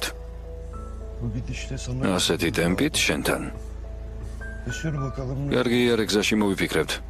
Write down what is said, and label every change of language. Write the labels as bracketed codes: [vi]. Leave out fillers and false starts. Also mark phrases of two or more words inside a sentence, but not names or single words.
[tr] bu gidişte sana. [ka] ასეთი ტემპით შენთან. [tr] Sür bakalım. [ka] კარგი არ ეგზაში მოვიფიქრებთ.